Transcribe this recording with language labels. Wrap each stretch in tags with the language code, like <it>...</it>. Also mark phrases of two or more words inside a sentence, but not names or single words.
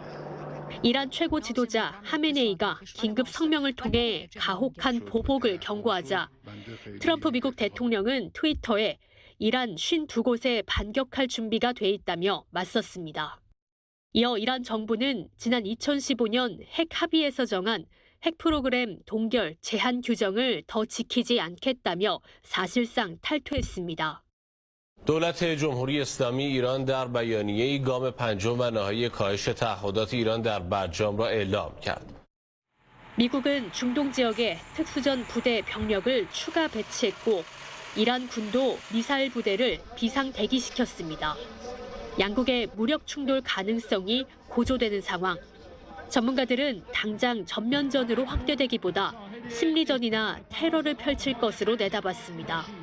<ko>이란 최고 지도자 하메네이가 긴급 성명을 통해 가혹한 보복을 경고하자 트럼프 미국 대통령은 트위터에 이란 52곳에 반격할 준비가 돼 있다며 맞섰습니다. 이어 이란 정부는 지난 2015년 핵 합의에서 정한 핵 프로그램 동결 제한 규정을 더 지키지 않겠다며 사실상 탈퇴했습니다.</ko> <fa>دولت جمهوری اسلامی ایران در بیانیه‌ای گام پنجم و نهایی کاهش تعهدات ایران در برجام را اعلام کرد.</fa> <ko>미국은 중동 지역에 특수전 부대 병력을 추가 배치했고 이란 군도 미사일 부대를 비상 대기시켰습니다. 양국의 무력 충돌 가능성이 고조되는 상황. 전문가들은 당장 전면전으로 확대되기보다 심리전이나 테러를 펼칠 것으로 내다봤습니다.</ko>